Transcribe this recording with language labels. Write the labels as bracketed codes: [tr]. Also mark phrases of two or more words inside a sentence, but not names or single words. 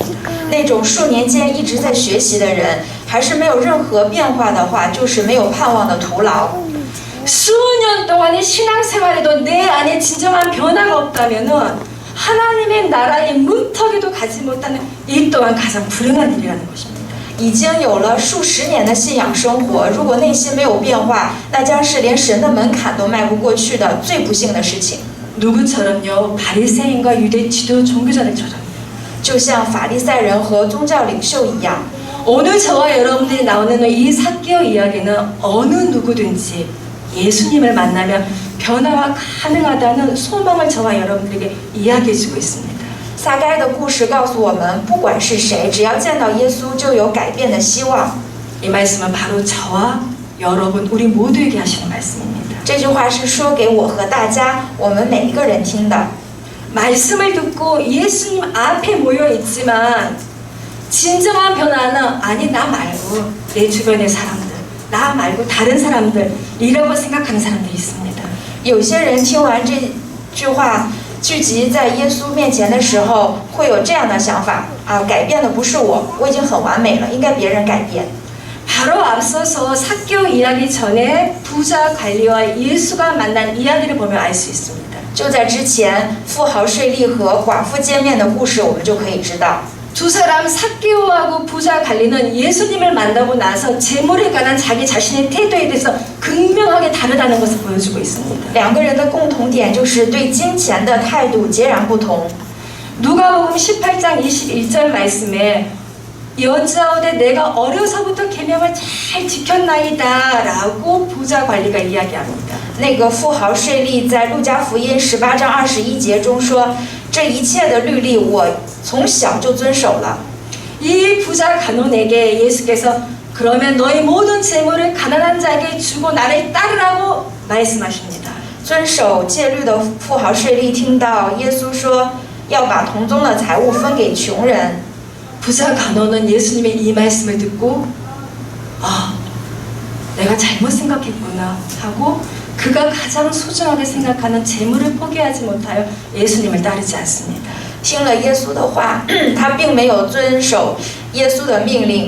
[zh] 那种数年间一直在学习的人，还是没有任何变化的话，就是没有盼望的徒劳。 [ko] 수년 동안의 신앙생활에도 내 안에 진정한 변화가 없다면은 하나님의 나라의 문턱에도 가지 못하는 이 또한 가장 불행한 일이라는 것입니다. [zh] 已经有了数十年的信仰生活，如果内心没有变化，那将是连神的门槛都迈不过去的最不幸的事情。 [ko] 누구처럼요? 바리새인과 유대 지도 종교자들처럼. [zh] 就像法利赛人和宗教领袖一样， [ko] 오늘 저와 여러분들이 나오는 이 삭개오 이야기는 어느 누구든지 예수님을 만나면 변화가 가능하다는 소망을 저와 여러분들에게 이야기해주고 있습니다. [zh] 撒该的故事告诉我们，不管是谁，只要见到耶稣，就有改变的希望。 [ko] 이 말씀은 바로 저와 여러분 우리 모두에게 하시는 말씀입니다. [zh] 这句话是说给我和大家，我们每一个人听的。 [ko] 말씀을 듣고 예수님 앞에 모여 있지만 진정한 변화는 아니 나 말고 내 주변의 사람들, 나 말고 다른 사람들이라고 생각하는 사람들이 있습니다. [zh] 有些人听完这句话，聚集在耶稣面前的时候，会有这样的想法啊，改变的不是我，我已经很完美了，应该别人改变。 [ko] 바로 앞서서 삭개오 이야기 전에 부자 관리와 예수가 만난 이야기를 보면 알 수 있습니다. [zh] 就在之前，富豪税吏和寡妇见面的故事，我们就可以知道。 [ko] 두 사람 삭개오하고 부자 관리는 예수님을 만나고 나서 재물에 관한 자기 자신의 태도에 대해서 극명하게 다르다는 것을 보여주고 있습니다. [zh] 两个人的共同点就是对金钱的态度截然不同。 [ko] 누가복음 18장 21절 말씀에 여자오되 내가 어려서부터 계명을 잘 지켰나이다 라고 부자 관리가 이야기합니다. [zh] 那个富豪税吏在路加福音18章21节中说：“这一切的律例我从小就遵守了。” [ko] 이 부자 간원에게 예수께서 그러면 너희 모든 재물을 가난한 자에게 주고 나를 따르라고 말씀하십니다. [zh] 遵守戒律的富豪税吏听到耶稣说要把同宗的财物分给穷人， [ko] 부자 간원은 예수님의 이 말씀을 듣고 아, 내가 잘못 생각했구나 하고 그가 가장 소중하게 생각하는 재물을 포기하지 못하여 예수님을 따르지 않습니다. [zh] 听了耶稣的话，他并没有遵守耶稣的命令，